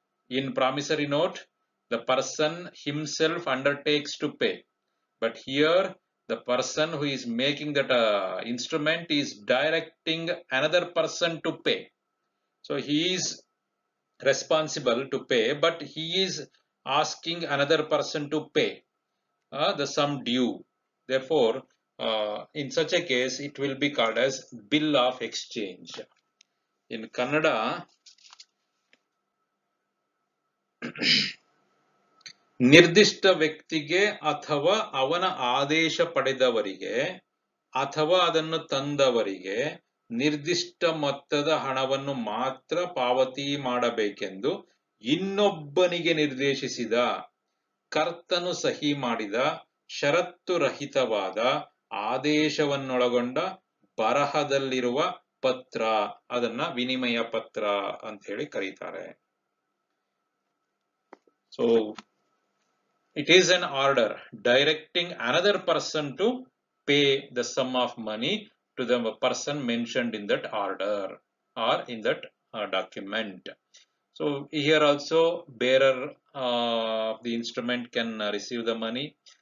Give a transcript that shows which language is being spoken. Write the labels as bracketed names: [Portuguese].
[English] In promissory note, the person himself undertakes to pay, but here the person who is making that instrument is directing another person to pay. So he is responsible to pay, but he is asking another person to pay the sum due. Therefore, in such a case, it will be called as bill of exchange. In Kannada, [Kannada] ನಿರ್ದಿಷ್ಟ ವ್ಯಕ್ತಿಗೆ ಅಥವಾ ಅವನ ಆದೇಶ ಪಡೆದವರಿಗೆ ಅಥವಾ ಅದನ್ನು ತಂದವರಿಗೆ ನಿರ್ದಿಷ್ಟ ಮೊತ್ತದ ಹಣವನ್ನು ಮಾತ್ರ ಪಾವತಿ ಮಾಡಬೇಕೆಂದು ಇನ್ನೊಬ್ಬನಿಗೆ ನಿರ್ದೇಶಿಸಿದ ಕರ್ತನು ಸಹಿ ಮಾಡಿದ ಷರತ್ತು ರಹಿತವಾದ ಆದೇಶವನ್ನೊಳಗೊಂಡ ಬರಹದಲ್ಲಿರುವ ಪತ್ರ, ಅದನ್ನ ವಿನಿಮಯ ಪತ್ರ ಅಂತ ಹೇಳಿ ಕರೀತಾರೆ. [English] So it is an order directing another person to pay the sum of money to the person mentioned in that order or in that document. So here also bearer of the instrument can receive the money.